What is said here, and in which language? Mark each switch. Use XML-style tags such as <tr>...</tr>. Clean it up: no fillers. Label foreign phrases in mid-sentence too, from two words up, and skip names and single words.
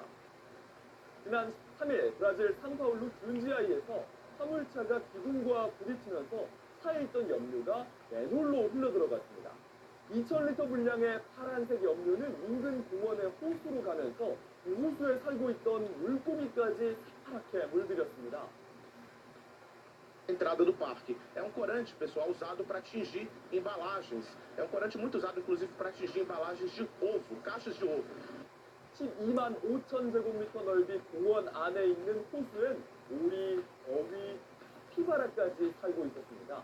<ko>지난 3일 브라질 상파울루 둔지아이에서 화물차가 기둥과 부딪히면서 차에 있던 염료가 맨홀로 흘러들어갔습니다. 2,000리터 분량의 파란색 염료는 인근 공원의 호수로 가면서 그 호수에 살고 있던 물고기까지 새파랗게 물들였습니다.</ko> <pt>Entrada do parque. É um corante, pessoal, usado para atingir embalagens. É um corante muito usado, inclusive, para atingir embalagens de ovo, caixas de ovo.</pt> <ko>12만 5천 제곱미터 넓이 공원 안에 있는 호수엔 오리, 어휘, 피바라까지 살고 있었습니다.</ko>